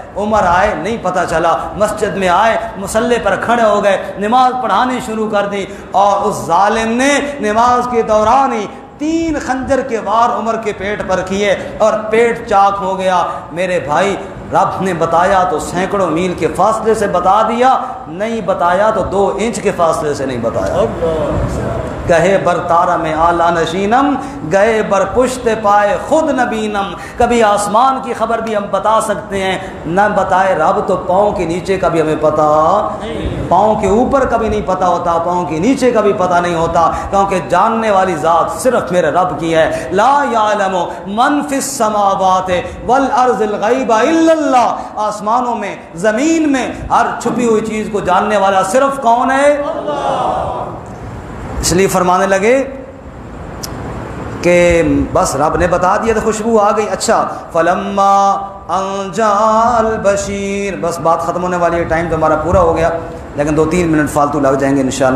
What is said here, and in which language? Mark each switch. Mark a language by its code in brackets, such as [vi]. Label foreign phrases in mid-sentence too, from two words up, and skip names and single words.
[ur] عمر آئے, نہیں پتہ چلا, مسجد میں آئے, مصلی پر کھڑے ہو گئے, نماز پڑھانی شروع کر دی, اور اس ظالم نے نماز کے دوران ہی 3 خنجر کے وار عمر کے پیٹ پر کیے اور پیٹ چاک ہو گیا. میرے بھائی, رب نے بتایا تو سینکڑوں میل کے فاصلے سے بتا دیا، نہیں بتایا تو 2 انچ کے فاصلے سے نہیں بتایا۔ [fa] کہے بر تارا میں آلہ نشینم، گئے بر پشت پائے خود نبینم۔ [ur] کبھی آسمان کی خبر بھی ہم بتا سکتے ہیں، نہ بتائے رب تو پاؤں کے نیچے کا بھی ہمیں پتا، پاؤں کے اوپر کبھی نہیں پتا ہوتا، پاؤں کے نیچے کا بھی پتا نہیں ہوتا، کیونکہ جاننے والی ذات صرف میرے رب کی ہے۔ [ar] لا یعلم من فی السماوات والارض الغیب الا اللہ، [ur] آسمانوں میں زمین میں ہر چھپی ہوئی چیز کو جاننے والا صرف کون ہے؟ اللہ۔ اس لیے فرمانے لگے کہ بس رب نے بتا دیا تو خوشبو آ گئی۔ اچھا، [ar] فلما ان جاء البشیر، [ur] بس بات ختم ہونے والی ہے، ٹائم تو ہمارا پورا ہو گیا، لیکن 2-3 منٹ فالتو لگ جائیں گے [ar] انشاءاللہ۔